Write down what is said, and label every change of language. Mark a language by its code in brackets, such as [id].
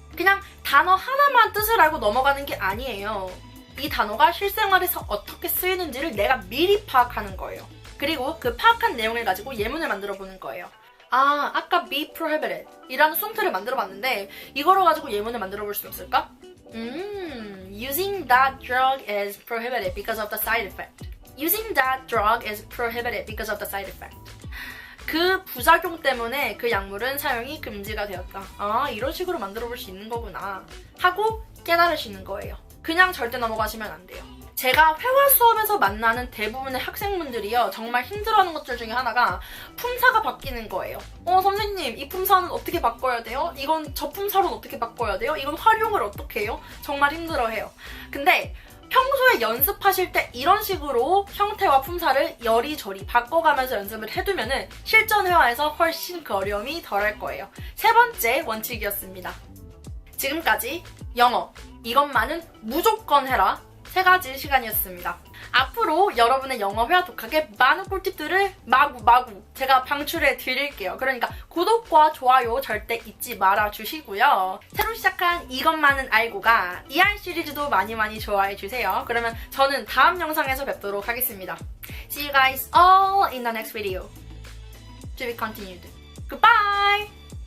[ko] 그냥 단어 하나만 뜻을 알고 넘어가는 게 아니에요. 이 단어가 실생활에서 어떻게 쓰이는지를 내가 미리 파악하는 거예요. 그리고 그 파악한 내용을 가지고 예문을 만들어 보는 거예요. 아까 [en] be prohibited [ko] 이라는 수동태를 만들어 봤는데 이거로 가지고 예문을 만들어 볼 수 있을까? [en] Using that drug is prohibited because of the side effect. Using that drug is prohibited because of the side effect. [ko] 그 부작용 때문에 그 약물은 사용이 금지가 되었다. 이런 식으로 만들어 볼 수 있는 거구나 하고 깨달으시는 거예요. 그냥 절대 넘어가시면 안 돼요. 제가 회화 수업에서 만나는 대부분의 학생분들이요, 정말 힘들어하는 것들 중에 하나가 품사가 바뀌는 거예요. 선생님, 이 품사는 어떻게 바꿔야 돼요? 이건 저 품사로는 어떻게 바꿔야 돼요? 이건 활용을 어떻게 해요? 정말 힘들어해요. 근데 평소에 연습하실 때 이런 식으로 형태와 품사를 여리저리 바꿔가면서 연습을 해두면은 실전 회화에서 훨씬 그 어려움이 덜할 거예요. 세 번째 원칙이었습니다. 지금까지 영어, 이것만은 무조건 해라. 3가지 시간이었습니다. 앞으로 여러분의 영어 회화 독학에 많은 꿀팁들을 마구 제가 방출해 드릴게요. 그러니까 구독과 좋아요 절대 잊지 말아 주시고요. 새로 시작한 이것만은 알고가 ER 시리즈도 많이 좋아해 주세요. 그러면 저는 다음 영상에서 뵙도록 하겠습니다. [en] See you guys all in the next video. To be continued. Goodbye!